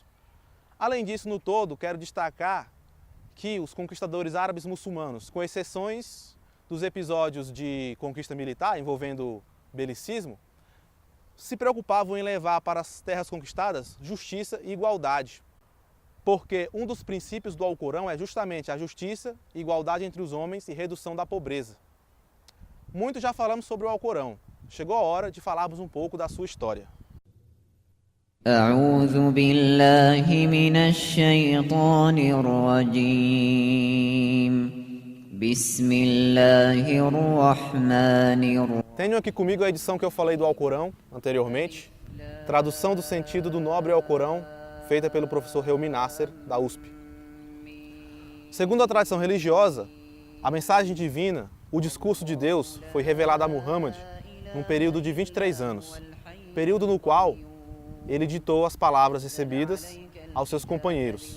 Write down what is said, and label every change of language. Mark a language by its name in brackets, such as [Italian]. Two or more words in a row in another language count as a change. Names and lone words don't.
[Portuguese] Além disso, no todo, quero destacar que os conquistadores árabes muçulmanos, com exceções dos episódios de conquista militar envolvendo belicismo, se preocupavam em levar para as terras conquistadas justiça e igualdade. Porque um dos princípios do Alcorão é justamente a justiça, igualdade entre os homens e redução da pobreza. Muito já falamos sobre o Alcorão. Chegou a hora de falarmos um pouco da sua história. [Arabic] أعوذ بالله من الشيطان الرجيم بسم الله الرحمن الرحيم. [Portuguese] Tenho aqui comigo a edição que eu falei do Alcorão anteriormente, tradução do sentido do nobre Alcorão, feita pelo professor Helmi Nasser, da USP. Segundo a tradição religiosa, a mensagem divina, o discurso de Deus, foi revelado a Muhammad num período de 23 anos, período no qual ele ditou as palavras recebidas aos seus companheiros.